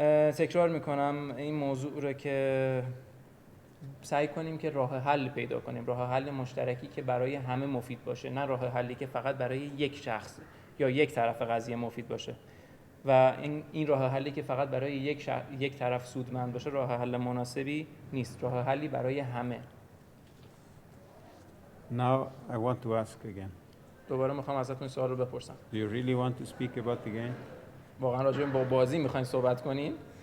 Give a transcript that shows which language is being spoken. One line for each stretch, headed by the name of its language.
Persian: تکرار میکنم این موضوع رو که سعی کنیم که راه حل پیدا کنیم، راه حل مشترکی که برای همه مفید باشه، نه راه حلی که فقط برای یک شخص یا یک طرف قضیه مفید باشه. و این راه حلی که فقط برای یک طرف سودمند باشه راه حل مناسبی نیست، راه حلی برای همه.
English: Now I want to ask again.
Persian: دوباره میخوام ازتون سوال رو بپرسم.
English: Do you really want to speak about the game?
Persian: واقعا راجع به بازی میخواین صحبت کنین؟